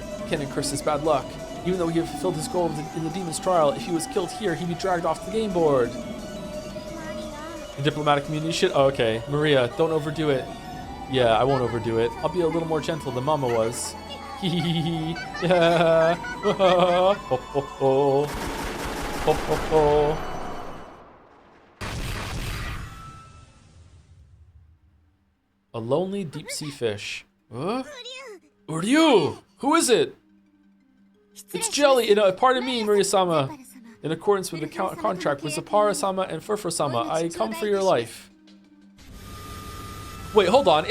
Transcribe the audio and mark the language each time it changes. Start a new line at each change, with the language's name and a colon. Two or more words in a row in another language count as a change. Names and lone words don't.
English: Kanon cursed his bad luck. Even though he had fulfilled his goal in the demon's trial, if he was killed here, he'd be dragged off the game board. The diplomatic immunity shit? Oh, okay. Maria, don't overdo it. Yeah, I won't overdo it. I'll be a little more gentle than Mama was. Hee yeah. Ho ho ho. Ho ho ho. A lonely deep sea fish. Huh? Uryu! Who is it? It's Jelly! Pardon me, Maria-sama. In accordance with the contract with Zapara-sama and Furfur-sama, I come for your life. Wait, hold on.